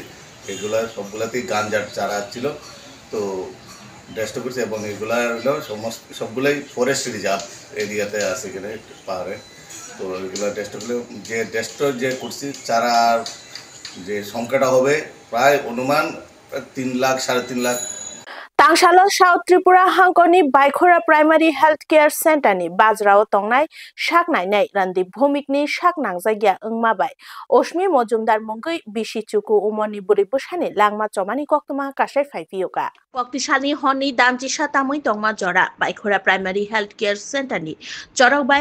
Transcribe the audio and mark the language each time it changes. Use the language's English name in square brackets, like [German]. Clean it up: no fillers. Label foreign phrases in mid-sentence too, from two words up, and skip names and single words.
[Bangla] এগুলা সবগুলাতেই গাঞ্জার চারা ছিল, তো ডেস্টে করছি এবং এগুলা হলো সবগুলোই [English] forest reserve area [Bangla] আছে এখানে পাহাড়ে। তো এগুলো ডেস্টগুলো যে করছি চারার যে সংখ্যাটা হবে প্রায় অনুমান 3 লাখ 3.5 লাখ। [Kok Borok] तांगशालो साउथ त्रिपुरा हांगकनि बाइखोरा [English] primary health care center [Kok Borok] बाजराव तंनाय साकनायनाय रान्दि भूमिकनि साकनां जायगा ओंमाबाय अश्मि मजुमदार मुंगै बिसि चुकु उमरनि बुरै बोसानि लांमा चमानि कक्तमा कासाय फाइपियोगा कक्तिसानि हनि दामजिसा तामै तंमा जरा बाइखोरा [English] primary health care center [Kok Borok] चरकबाय